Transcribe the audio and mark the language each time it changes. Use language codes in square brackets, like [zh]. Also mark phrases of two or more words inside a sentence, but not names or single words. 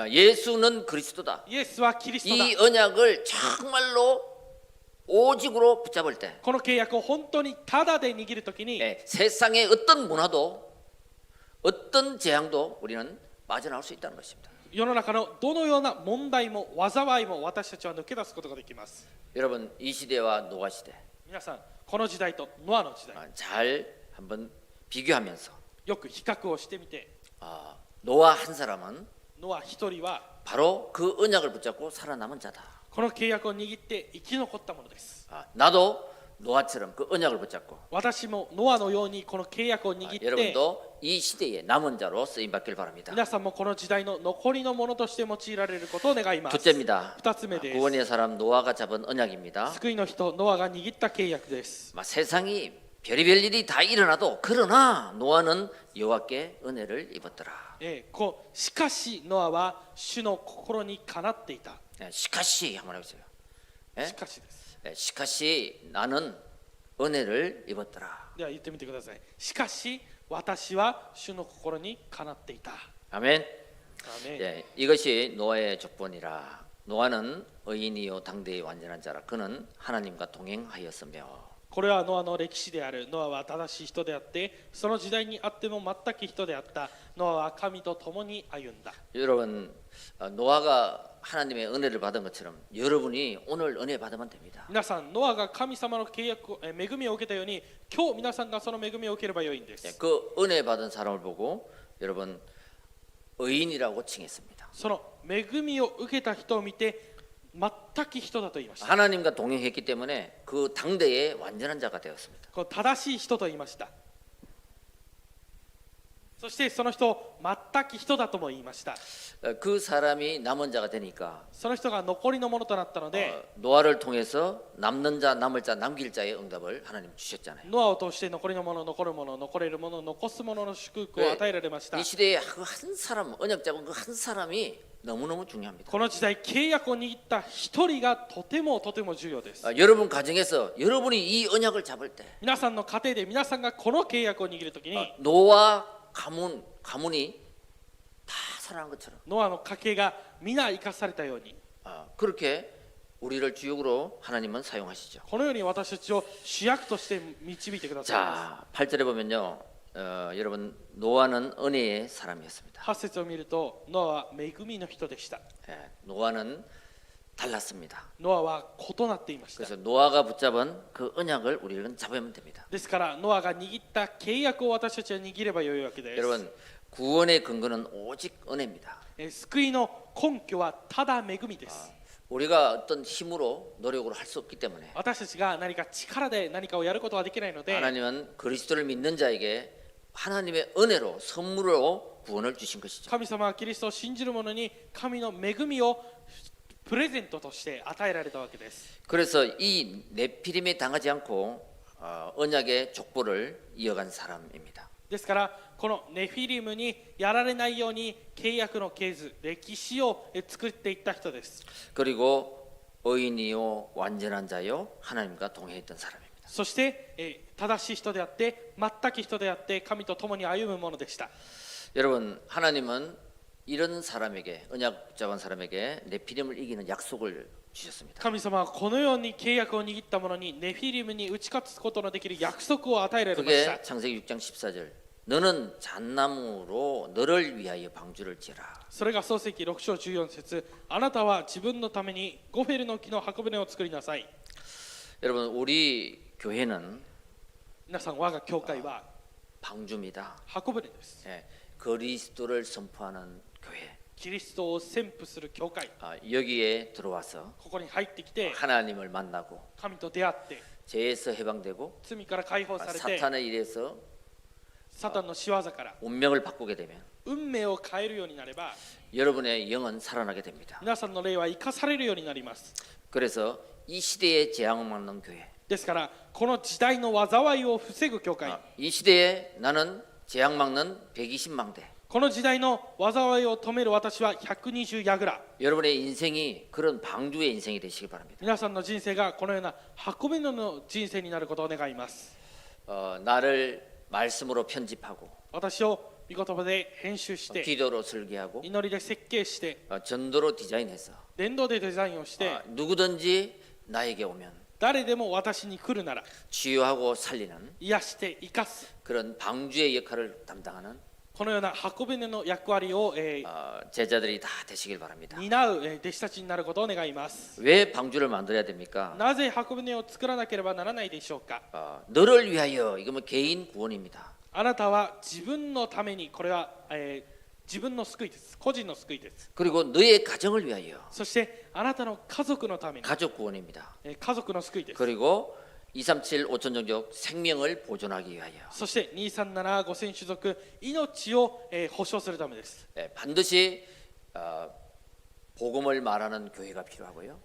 [ko] 예수는 그리스도다. [ja] イエスはキリストだ [ko] 이 언약을 정말로 오직으로 붙잡을 때 [ja] この契約を本当にただで握るときに [ko] 세상의 어떤 문화도 어떤 재앙도 우리는 빠져나올 수 있다는 것입니다. [ja] 世の中のどのような問題も災いも私たちは抜け出すことができます [ko] 여러분 이 시대와 노아 시대 [ja] 皆さんこの時代とノアの時代 [ko] 잘 한번 비교하면서 [ja] よく比較をしてみて [ko] 노아 한 사람은 [ja] ノア一人は [ko] 바로 그 언약을 붙잡고 살아남은 자다. [ja] この契約を握って生き残ったものです [ko] 나도 노아처럼 그 언약을 붙잡고 [ja] 私もノアのようにこの契約を握って [ko] 여러분도 이 시대의 남은 자로 쓰임 받길 바랍니다. [ja] 皆さんもこの時代の残りのものとして用いられることを願います [ko] 둘째입니다. [ja] 二つ目です [ko] 구원의 사람 노아가 잡은 언약입니다. [ja] 救いの人ノアが握った契約です [ko] 세상이 별의별 일이 다 일어나도 그러나 노아는 여호와께 은혜를 입었더라. [ja] しかしノアは主の心にかなっていた [ko] 시카시 한번 해보세요. [ja] しかしです [ko] 시카시 나는 은혜를 입었더라. [ja] では言ってみてくださいしかし私は主の心にかなっていた [ko] 아멘. [ja] アーメン [ko] 예, 이것이 노아의 족본이라. 노아는 의인이요 당대의 완전한 자라. 그는 하나님과 동행하였으며. [ja] これはノアの歴史であるノアは正しい人であってその時代にあっても全く人であったノアは神と共に歩んだ [ko] 여러분 노아가 하나님의 은혜를 받은 것처럼 여러분이 오늘 은혜 받으면 됩니다. [ja] 皆さんノアが神様の契約を恵みを受けたように今日皆さんがその恵みを受ければよいんです [ko] 그 은혜 받은 사람을 보고 여러분 의인이라고 칭했습니다. [ja] その恵みを受けた人を見て全く人だと言いました [ko] 하나님과 동행했기 때문에 그 당대의 완전한 자가 되었습니다. [ja] こう正しい人と言いましたそしてその人を全く人だとも言いました [ko] 그 사람이 남은 자가 되니까 [ja] その人が残りのものとなったので [ko] 노아를 통해서 남는 자, 남을 자, 남길 자의 응답을 하나님 주셨잖아요. [ja] ノアを通して残りのもの残るもの残れるもの残すものの祝福を与えられました [ko] 이 시대에 그 한 사람, 언약 잡은 그 한 사람이 너무너무 중요합니다. [ja] この時代契約を握った一人がとても重要です [ko] 여러분 가정에서 여러분이 이 언약을 잡을 때 [ja] 皆さんの家庭で皆さんがこの契約を握るときに [ko] 노아 가문이 다 살아난 것처럼 [ja] ノアの家系が皆生かされたように [ko] 그렇게 우리를 주역으로 하나님은 사용하시죠. [ja] このように私たちを主役として導いてくださいま [ko] 자, 8절에 보면요. 여러분 노아는 은혜의 사람이었습니다. [ja] す8節を見るとノアは恵みの人でした [ko] 노아는 달랐습니다. [ja] ノアは異なっていました [ko] 그래서 노아가 붙잡은 그 언약을 우리는 잡으면 됩니다. [ja] ですからノアが握った契約を私たちは握ればよいわけです [ko] 여러분 구원의 근거는 오직 은혜입니다. [ja] 救いの根拠はただ恵みです [ko] 우리가 어떤 힘으로 노력으로 할 수 없기 때문에 [ja] 私たちが何か力で何かをやることはできないので [ko] 하나님은 그리스도를 믿는 자에게 하나님의 은혜로 선물로 구원을 주신 것이죠. [ja] 神様はキリストを信じる者に神の恵みをプレゼントとして与えられたわけです [ko] 그래서 이 네피림에 당하지 않고 언약의 족보를 이어간 사람입니다. [ja] ですからこのネフィリムにやられないように契約の系図歴史を作っていった人です [ko] 그리고 의인이요 완전한 자요 하나님과 동행했던 사람입니다. [ja] そして正しい人であって全く人であって神と共に歩むものでした [ko] 여러분 하나님은 이런 사람에게 언약 잡은 사람에게 네피림을 이기는 약속을 주셨습니다. [ja] 神様はこのように契約を握った者にネフィリムに打ち勝つことのできる約束を与えられました [ko] 그게 창세기 6장 14절 너는 잣나무로 너를 위하여 방주를 지어라. [ja] それが創世記6章14節あなたは自分のためにゴフェルの木の箱舟を作りなさい [ko] 여러분 우리 교회는 [ja] 皆さん我が教会は [ko] 방주입니다. [ja] 箱舟です [ko] 그리스도를 선포하는 교회. [ja] キリストを宣布する教会 [ko] 여기에 들어와서 [ja] ここに入ってきて [ko] 하나님을 만나고 [ja] 神と出会って [ko] 죄에서 해방되고 [ja] 罪から解放されて [ko] 사탄의 일에서 [ja] サタンの仕業から [ko] 운명을 바꾸게 되면 [ja] 運命を変えるようになれば [ko] 여러분의 영은 살아나게 됩니다. [ja] 皆さんの霊は生かされるようになります [ko] 그래서 이 시대의 재앙을 막는 교회. [ja] ですからこの時代の災いを防ぐ教会 [ko] 이 시대에 나는 재앙 막는 120만 대. [ja] この時代の災いを止める私は120ヤグラ。 [ko] 여러분의 인생이 그런 방주의 인생이 되시길 바랍니다. [ja] 皆さんの人生がこのような箱舟の人生になることを願います。 [ko] 나를 말씀으로 편집하고 [ja] 私を御言葉で編集して、 [ko] 기도로 설계하고 [ja] 祈りで設計して、 [ko] 전도로 디자인해서 [ja] 伝道でデザインをして、 [ko] 누구든지 나에게 오면 [ja] 誰でも私に来るなら [ko] 치유하고 살리는 [ja] 癒して生かす、 [ko] 그런 방주의 역할을 담당하는 [ja] このような箱舟の役割を、 [ko] 제자들이 다 되시길 바랍니다. [ja] 担う、弟子たちになることを願います。 [ko] 왜 방주를 만들어야 됩니까? [ja] なぜ箱舟を作らなければならないでしょうか。 [ko] 너를 위하여. 이거면 개인 구원입니다. [ja] あなたは自分のために、これは、自分の救いです。個人の救いです。 [ko] 그리고 너의 가정을 위하여. [ja] そしてあなたの家族のために、 [ko] 가족 구원입니다. [ja] 家族の救いです。 [ko] 그리고 237 5천 종족 생명을 보존하기 위하여. [ja] そして237、5000種族命を、保証するためです。 [ko] 반드시 복음을 말하는 교회가 필요하고요.